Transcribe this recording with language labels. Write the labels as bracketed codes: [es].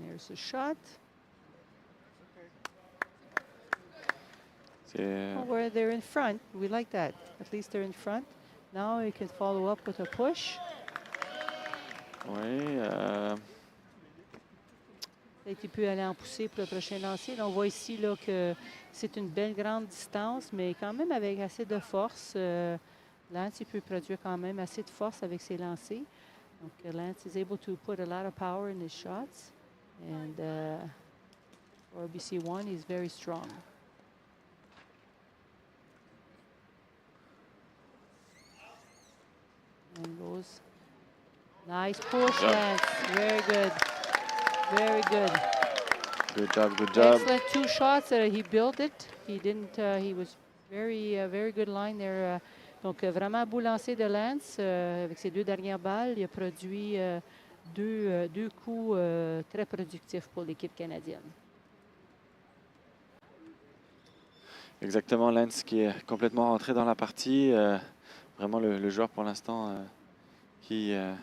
[en] A shot. Where they're in front, we like that. At least they're in front. Now you can follow up with a push. [fr] Oui. Il peut aller en pousser pour le prochain lancer. Là, on voit ici là, que c'est une belle grande distance, mais quand même avec assez de force. Lance peut produire quand même assez de force avec ses lancers. [en] Donc Lance is able to put a lot of power in his shots. And for BC1, he's very strong. And goes. Nice push, Lance. Very good. Very good. Good job, good job. Excellent two shots. He built it. He didn't. He was very good line there. [fr] Donc vraiment beau lancer de Lance avec ses deux dernières balles. Il a produit deux coups très productifs pour l'équipe canadienne. Exactement, Lance qui est complètement rentré dans la partie. Vraiment le joueur pour l'instant qui...